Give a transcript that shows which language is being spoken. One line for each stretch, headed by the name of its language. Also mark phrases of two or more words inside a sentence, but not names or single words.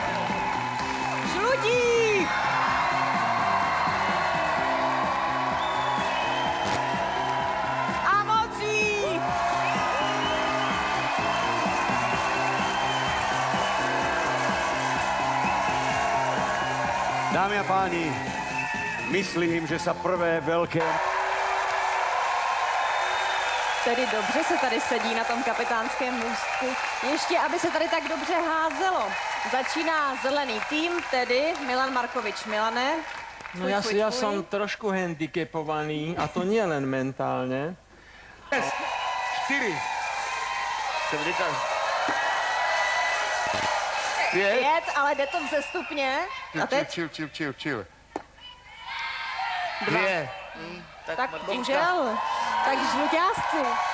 Czech: Žlutí! A modří!
Slovak: Dámy a páni, myslím, že sa prvé veľké...
Czech: Tedy dobře se tady sedí na tom kapitánském můstku. Ještě, aby se tady tak dobře házelo. Začíná zelený tým, tedy Milan Markovič. Milane?
Slovak: No ja som trošku handicapovaný, a to nie len mentálne. 4.
Czech: Pět, ale jde to vzestupně. A teď? Chill. 2. Tak bohužel. Tak žluťásci.